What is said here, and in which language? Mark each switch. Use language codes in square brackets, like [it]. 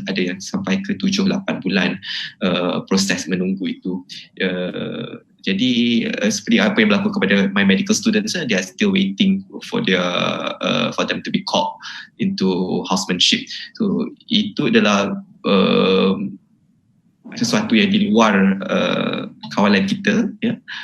[ms] Ada yang sampai ke 7-8 bulan proses menunggu itu. Jadi seperti apa yang berlaku kepada [en] my medical students, they are still waiting for them to be called into housemanship. [ms] So itu adalah sesuatu yang di luar kawalan kita ya.